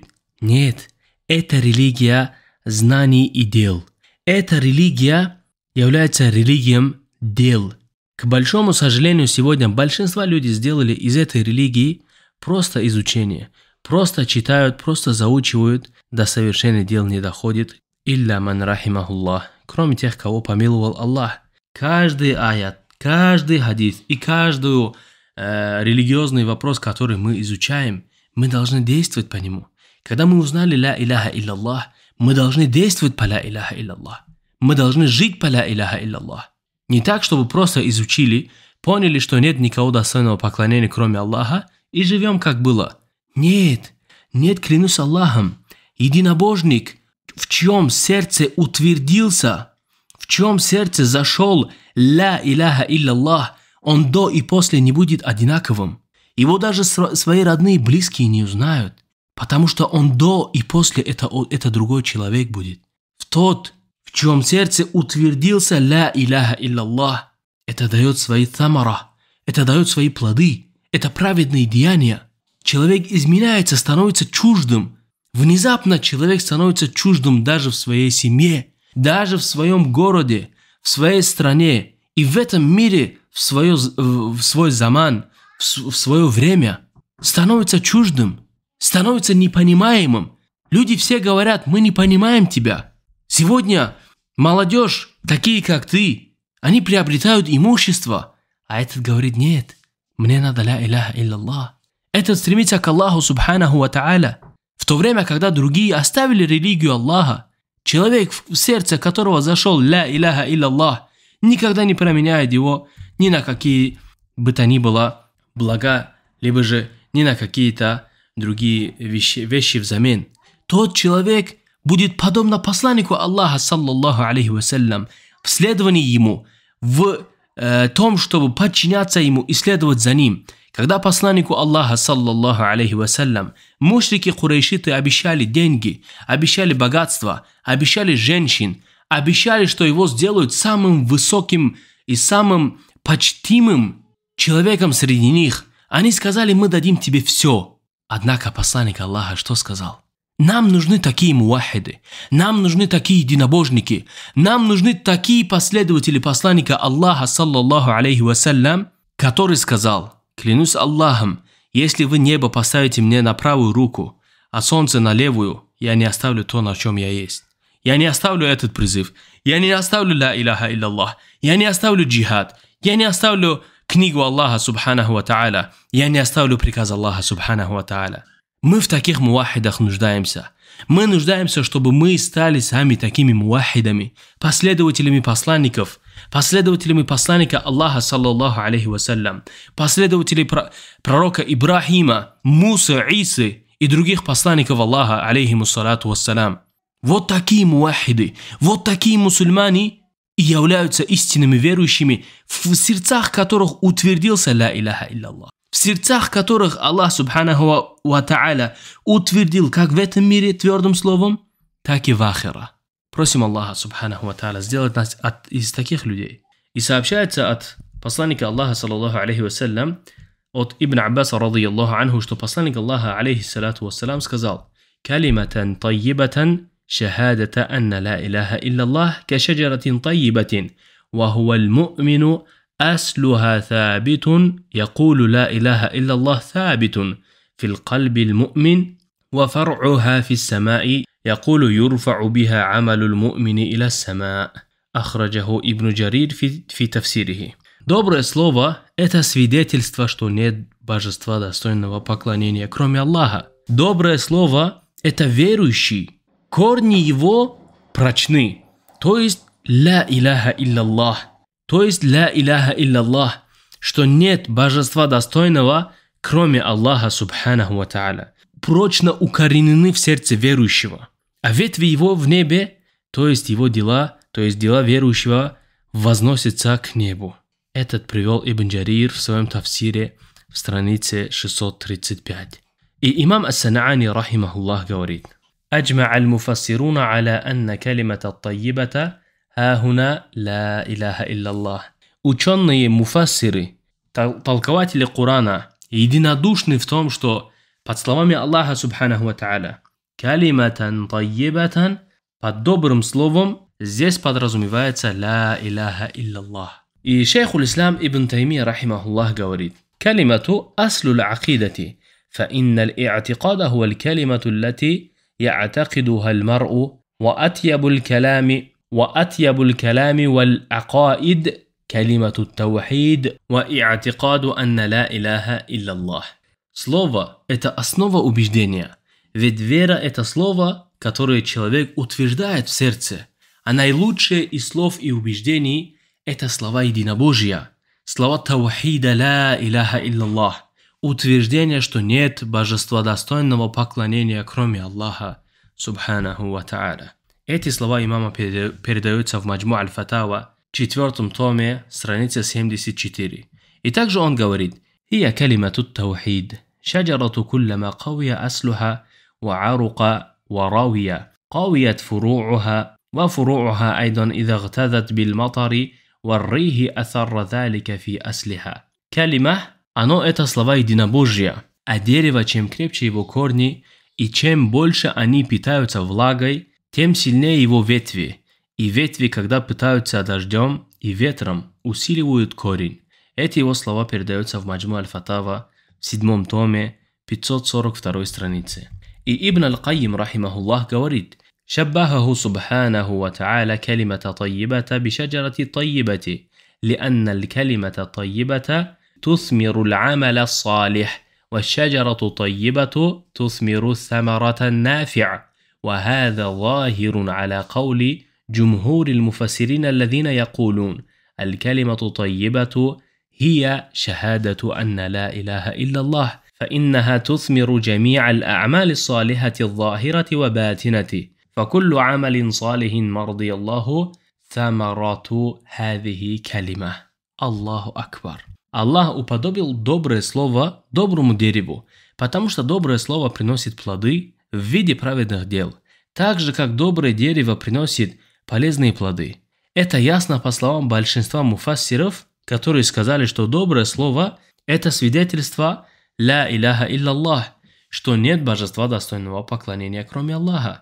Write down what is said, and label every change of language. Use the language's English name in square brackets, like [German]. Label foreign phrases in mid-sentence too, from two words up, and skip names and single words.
[Russian] Нет, это религия знаний и дел. Эта религия является религией дел. К большому сожалению, сегодня большинство людей сделали из этой религии просто изучение. Просто читают, просто заучивают, до совершения дел не доходит. [Arabic] إلا من رحمه الله, [Russian] кроме тех, кого помиловал Аллах. Каждый аят, каждый хадис и каждый религиозный вопрос, который мы изучаем, мы должны действовать по нему. Когда мы узнали [Arabic] «لا إله إلا الله», [Russian] мы должны действовать по [Arabic] «لا إله إلا الله». [Russian] Мы должны жить по [Arabic] «لا إله إلا الله». [Russian] Не так, чтобы просто изучили, поняли, что нет никого достойного поклонения, кроме Аллаха, и живем как было. Нет, клянусь Аллахом, единобожник, в чьем сердце утвердился, в чьем сердце зашел [Arabic] «لا إله إلا الله», [Russian] он до и после не будет одинаковым. Его даже свои родные и близкие не узнают, потому что он до и после это другой человек будет. В чьем сердце утвердился [Arabic] «لا إله إلا الله», [Russian] это дает свои тамара, это дает свои плоды, это праведные деяния. Человек изменяется, становится чуждым. Внезапно человек становится чуждым даже в своей семье, даже в своем городе, в своей стране и в этом мире, в свой заман, в свое время. Становится чуждым. становится непонимаемым. Люди все говорят: мы не понимаем тебя. Сегодня молодежь, такие как ты, они приобретают имущество. А этот говорит: нет, мне надо [Arabic] لا إله إلا الله. [Russian] Этот стремится к Аллаху [Arabic] سبحانه وتعالى. [Russian] В то время, когда другие оставили религию Аллаха, человек, в сердце которого зашел [Arabic] لا إله إلا الله, [Russian] никогда не променяет его ни на какие бы то ни было блага, либо же ни на какие-то другие вещи взамен. Тот человек будет подобно посланнику Аллаха, [Arabic] صلى الله عليه وسلم, [Russian] в следовании ему, в том, чтобы подчиняться ему и следовать за ним. Когда посланнику Аллаха, [Arabic] صلى الله عليه وسلم, [Russian] мушрики курейшиты обещали деньги, обещали богатство, обещали женщин, обещали, что его сделают самым высоким и самым почтимым человеком среди них, они сказали: мы дадим тебе все. Однако посланник Аллаха что сказал? Нам нужны такие муахиды, нам нужны такие единобожники, нам нужны такие последователи посланника Аллаха, [Arabic] صلى الله عليه وسلم, [Russian] который сказал: клянусь Аллахом, если вы небо поставите мне на правую руку, а солнце на левую, я не оставлю то, на чем я есть. Я не оставлю этот призыв, я не оставлю [Arabic] لا إله إلا الله, [Russian] я не оставлю джихад, я не оставлю книгу Аллаха [Arabic] سبحانه وتعالى, [Russian] я не оставлю приказ Аллаха [Arabic] سبحانه وتعالى. [Russian] Мы в таких муахидах нуждаемся. Мы нуждаемся, чтобы мы стали сами такими муахидами, последователями посланников, последователями посланника Аллаха, [Arabic] صلى الله عليه وسلم, [Russian] последователей пророка Ибрахима, Мусы, Исы и других посланников Аллаха, [Arabic] عليهم الصلاة والسلام. [Russian] Вот такие муахиды, вот такие мусульмане и являются истинными верующими, в сердцах которых утвердился [Arabic] لا إله إلا الله. [Russian] В сердцах которых Аллах [Arabic] سبحانه وتعالى [Russian] утвердил как в этом мире твердым словом, так и в ахира. Просим Аллаха [Arabic] سبحانه وتعالى [Russian] сделать нас из таких людей. И сообщается от посланника Аллаха, [Arabic] صلى الله عليه وسلم, от Ибн Аббаса, رضي الله عنه, [Russian] что посланник Аллаха, [Arabic] عليه الصلاة والسلام, сказал: «كلمة طيبة شهادة أن لا إله إلا الله كشجرة طيبة، وهو المؤمن أصلها ثابت يقول لا إله إلا الله ثابت في القلب المؤمن وفرعها في السماء يقول يرفع بها عمل المؤمن إلى السماء». أخرجه ابن جرير في تفسيره. [Russian] Доброе слово – это свидетельство, что нет божества достойного поклонения, кроме Аллаха. Доброе слово – это верующий. Корни его прочны. То есть [Arabic] «لا إله إلا الله». [Russian] То есть [Arabic] «لا إله إلا الله», [Russian] что нет божества достойного, кроме Аллаха [Arabic] سبحانه وتعالى, [Russian] прочно укоренены в сердце верующего. А ветви его в небе, то есть его дела, то есть дела верующего, возносятся к небу. Этот привел Ибн Джарир в своем тафсире в странице 635. И имам ас-Санаани, рахимахуллах, говорит: [Arabic] «أجمع المفسرون على أن الكلمة الطيبة هي لا إله إلا الله». [Russian] Ученые муфассиры, толкователи Корана, единодушны в том, что под словами Аллаха [Arabic] سبحانه وتعالى «كلمة طيبة», [Russian] под добрым словом здесь подразумевается [Arabic] «لا إله إلا الله». [Russian] И шейх ул-Ислам Ибн Таймия, рахимахуллах, говорит: [Arabic] «الكلمة أصل العقيدة, فإن الاعتقاد هو الكلمة التي يعتقدها المرء وأطيب الكلام والعقائد كلمة التوحيد واعتقاد أن لا إله إلا الله». [Russian] Слово – это основа убеждения. Ведь вера – это слово, которое человек утверждает в сердце. А наилучшее из слов и убеждений – это слова единобожия. Слова таухида [Arabic] لا إله إلا الله. [Russian] Утверждение, что нет божества достойного поклонения, кроме Аллаха [Arabic] سبحانه وتعالى. [Russian] Эти слова имама передаются в Маджму аль-Фатава, 4 томе, страница 74. И также он говорит: [Arabic] «هي كلمة التوحيد، شجرة كلما قوي أصلها، وعروقها، وروي، قويت فروعها، وفروعها أيضا إذا اغتذت بالمطر، والريح أثر ذلك في أصلها». [Russian] Калима, оно это слова единобожия, а дерево, чем крепче его корни, и чем больше они питаются влагой, тем сильнее его ветви, и ветви, когда питаются дождем и ветром, усиливают корень. Эти его слова передаются в Маджму аль-Фатава в 7 томе, 542 странице. И Ибн Аль-Кайим, рахимахуллах, говорит: [Arabic] شبهه سبحانه وتعالى كلمة طيبة بشجرة طيبة لأن الكلمة طيبة تثمر العمل الصالح والشجرة طيبة تثمر الثمرة النافع وهذا ظاهر على قول جمهور المفسرين الذين يقولون الكلمة طيبة هي شهادة أن لا إله إلا الله فإنها تثمر جميع الأعمال الصالحة الظاهرة وباطنة فكل عمل صالح مرضي الله ثمرة هذه كلمة. الله أكبر. [Russian] Аллах уподобил доброе слово доброму дереву, потому что доброе слово приносит плоды в виде праведных дел, так же, как доброе дерево приносит полезные плоды. Это ясно по словам большинства муфассиров, которые сказали, что доброе слово – это свидетельство [Arabic] «لا إله إلا الله», [Russian] что нет божества достойного поклонения, кроме Аллаха.